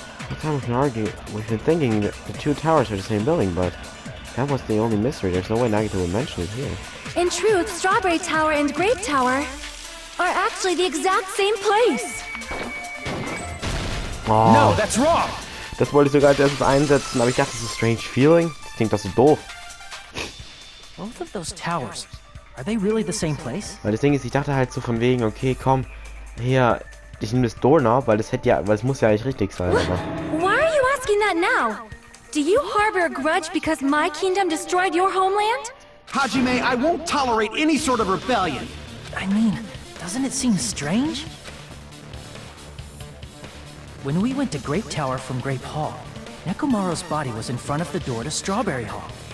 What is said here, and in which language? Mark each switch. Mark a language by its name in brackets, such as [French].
[English] The time we've been thinking that the two towers are the same building, but that was the only mystery. There's no way Nagito would mention it here. In truth, Strawberry Tower and Grape Tower are actually the exact same place. Oh, No, that's wrong! [German] das wollte ich sogar als erstes einsetzen, aber ich dachte, das ist strange feeling. Das klingt doch so doof. [English] Both of those towers, are they really the same place? [German] Weil das Ding ist, ich dachte halt so von wegen, okay, komm, hier, ich nehme das Doorknob, weil es muss ja eigentlich richtig sein, aber... [English] Why are you asking that now? Do you harbor a grudge because my kingdom destroyed your homeland? Hajime, I won't tolerate any sort of rebellion. I mean, doesn't it seem strange? When we went to Grape Tower from Grape Hall, Nekomaru's body was in front of the door to Strawberry Hall.